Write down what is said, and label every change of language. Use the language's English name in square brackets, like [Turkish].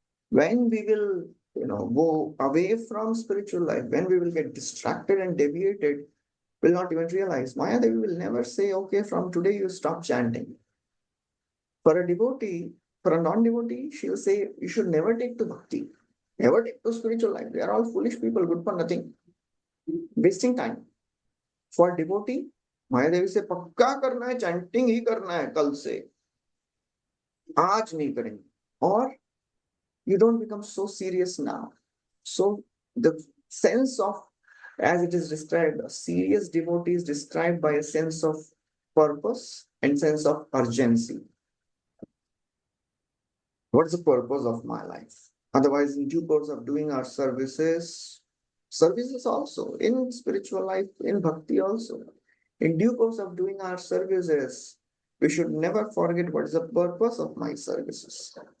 [English] When we will, go away from spiritual life, when we will get distracted and deviated, will not even realize. Maya Devi will never say, okay, from today you stop chanting. For a devotee, for a non-devotee, she will say, you should never take to bhakti, never take to spiritual life. They are all foolish people, good for nothing, wasting time. For devotee, [Hindi] Maya Devi से पक्का करना है, chanting ही करना है कल से, आज नहीं करेंगे. [English] Or you don't become so serious now. So the sense of, as it is described, a serious devotee is described by a sense of purpose and sense of urgency. What is the purpose of my life? Otherwise, in due course of doing our services also, in spiritual life, in bhakti also, in due course of doing our services, we should never forget what is the purpose of my services.